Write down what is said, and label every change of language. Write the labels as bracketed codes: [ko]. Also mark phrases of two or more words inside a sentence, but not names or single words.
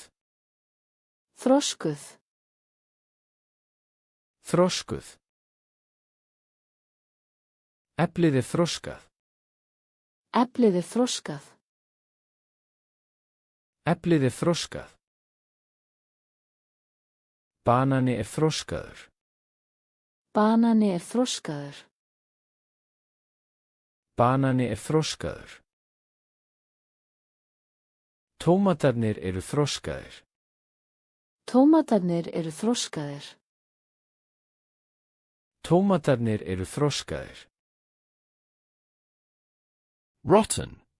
[is] Þroskuð. Þroskuð. Eplið er þroskað. Eplið er þroskað. Eplið er þroskað. Banani er þroskaður. Banani er þroskaður. Banani er þroskaður. Tómatarnir eru þroskaðir. Tómatarnir eru þroskaðir. Tómatarnir eru þroskaðir. [en] Rotten.